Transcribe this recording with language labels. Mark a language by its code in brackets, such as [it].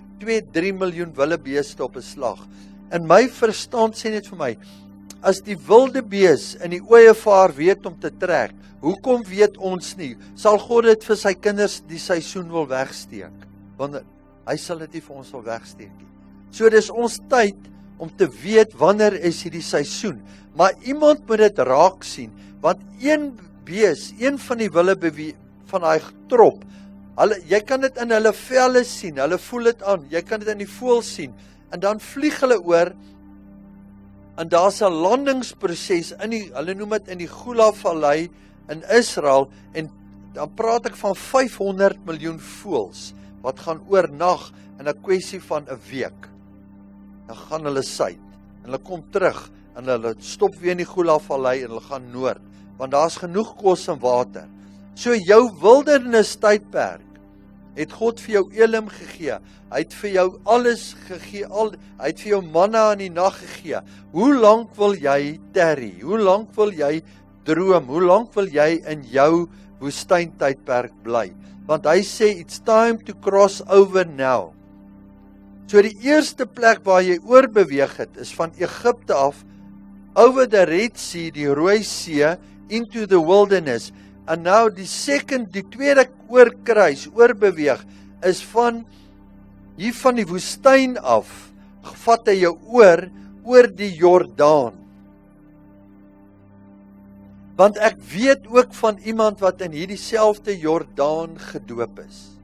[af] 2-3 miljoen wildebeeste op 'n slag. In my verstand sê net vir my, as die wildebees in die ooievaar weet om te trek, hoekom weet ons nie? Sal God dit vir sy kinders die seisoen wil wegsteek? Want hy sal dit nie vir ons wil wegsteek nie. So dis ons tyd om te weet wanneer is hierdie seisoen. Maar iemand moet dit raak sien, want een bees, een van die wilde van daai trop, Jy kan dit in hulle velle sien, hulle voel dit aan, jy kan dit in die voëls sien, en dan vlieg hulle oor, en daar's 'n landingsproses hulle noem dit in die Gula-vallei in Israel, en dan praat ek van 500 miljoen voëls, wat gaan oornag in 'n kwessie van 'n week. Dan gaan hulle suid, en hulle kom terug, en hulle stop weer in die Gula-vallei, en hulle gaan noord, want daar's genoeg kos en water. So jou wildernis tydperk, het God vir jou Elim gegee, hy het vir jou alles gegee, hy het vir jou manna in die nag gegee. Hoe lank wil jy tarry? Hoe lank wil jy droom? Hoe lank wil jy in jou woestyntydperk bly? Want hy sê, [en] it's time to cross over now. [af] So die eerste plek waar jy oorbeweeg het, is van Egipte af, [en] over the Red Sea, [af] die Rooi See, [en] into the wilderness. [af] En nou die tweede oorbeweeg, is hier van die woestyn af, vat hy jou oor die Jordaan. Want ek weet ook van iemand wat in hierdie selfde Jordaan gedoop is.